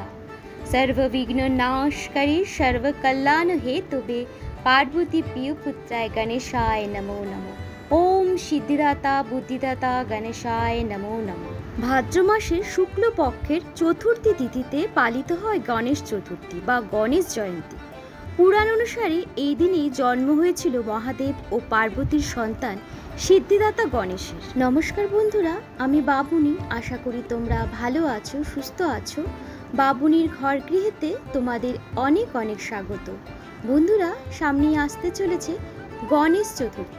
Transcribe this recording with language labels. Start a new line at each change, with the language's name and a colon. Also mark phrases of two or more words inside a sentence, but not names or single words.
Sanskrit: सर्वविघ्न नाशकरी सर्वकल्याण हेतुवे पार्वती प्रिय पुत्राय गणेशाय नमो नमो। ओम सिद्धिदाता बुद्धिदाता गणेशाय नमो नमो।
Bangla: ভাদ্র মাসের শুক্ল পক্ষের চতুর্থী তিথিতে পালিত হয় গণেশ চতুর্থী বা গণেশ জয়ন্তী। পুরাণ অনুসারে এই দিনেই জন্ম হয়েছিল মহাদেব ও পার্বতীর সন্তান সিদ্ধিদাতা গণেশের। নমস্কার বন্ধুরা, আমি বাবুনি। আশা করি তোমরা ভালো আছো, সুস্থ আছো। বাবুনির ঘর গৃহেতে তোমাদের অনেক অনেক স্বাগত। বন্ধুরা, সামনেই আসতে চলেছে গণেশ চতুর্থী।